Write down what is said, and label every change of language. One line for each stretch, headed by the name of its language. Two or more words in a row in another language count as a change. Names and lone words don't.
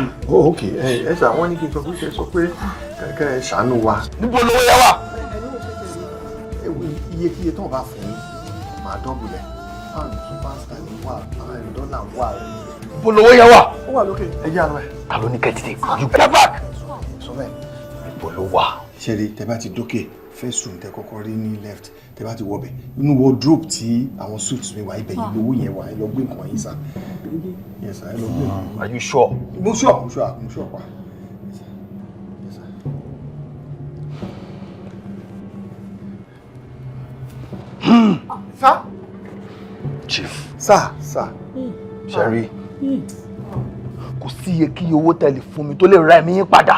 English: Oh, ok.
Yoruba: Ẹ ṣà wọ́n ní kí n sọ pé kẹ́ ẹ ṣàánú wa. Níbo lówó yẹ wà? Iyekíye tó ń bá fún yín, màá dọ́bùlẹ̀. Pound, £2 wà, $1 wà. Níbo lówó yẹ wà? Ó wà lókè. Ẹ jẹ́ àlọ́ ẹ̀. Àlọ́ ní kẹ́tìtì.
English: You get back.
Yoruba: Sọ bẹ́ẹ̀. Níbo ló wà? Ṣé rí tẹ bá ti dókè
English: first room
Yoruba: tẹ kọ́kọ́ rí ní left tẹ bá ti wọbẹ̀ inú wardrobe tí àwọn suits mi wà ibẹ̀ yìí lówó yẹn wà ẹ lọ gbé nǹkan yín sá.
English: Yes sir,
Yoruba: ẹ lọ gbé nǹkan.
English: Are you sure?
Yoruba: Mo sure pa. Sir. Chief. Sir. Sherry. Kò sí iye kí owó tẹ́lẹ̀ fún mi tó lè ra ẹ̀mí yín padà.